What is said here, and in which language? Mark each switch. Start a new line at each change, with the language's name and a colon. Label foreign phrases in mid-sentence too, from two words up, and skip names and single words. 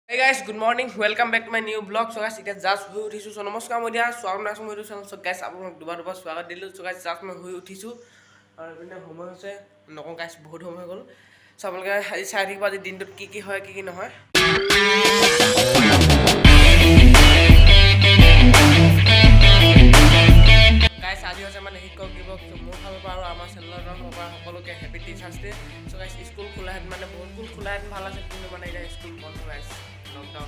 English: Hey guys, good morning. Welcome back to my new vlog. So guys, it's just
Assamese: শুই উঠিছোঁ. So নমস্কাৰ মই দিয়া স্বাগত আছো মোৰ চেনেল.
English: So guys,
Assamese: আপোনালোক দুবাৰ স্বাগত দিলোঁ.
English: So guys, just
Assamese: মই শুই উঠিছোঁ. আৰু এনেকৈ সময় হৈছে নোকোন guys বহুত সময় হ'ল. So আপোনালোকে আজি চাই ঠিক বাজি দিন দট কি হয় কি নহয়. Guys, আজি হৈছে মানে শিক্ষক দিৱস মোৰ ফালৰ পৰা আৰু আমাৰ চেনেলৰ পৰা সকলোকে
English: happy teachers day. so guys
Assamese: স্কুল খোলা হেন মানে বহুত স্কুল খোলা হেন ভাল আছে কিন্তু মানে এতিয়া স্কুল বন্ধ গাইস লকডাউন।